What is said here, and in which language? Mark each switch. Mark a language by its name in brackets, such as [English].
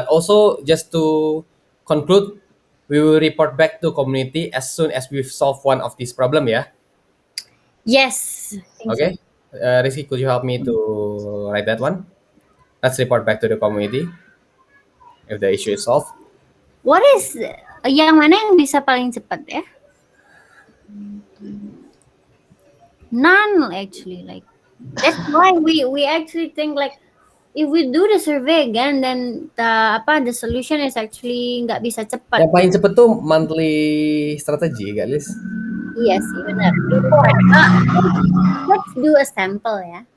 [English] But also just to conclude, we will report back to community as soon as we've solved one of these problem. Yeah. Yes. Thank Okay. Rizky, could you help me to write that one? Let's report back to the community if the issue is solved. What is [Indonesian] yang mana yang bisa paling cepat ya? [English] None actually, like that's why we actually think like if we do the survey again, then the solution is actually [Indonesian] nggak bisa cepat. Yang paling cepet tuh monthly strategy, gak Liz? Iya sih benar. [English] Let's do a sample ya.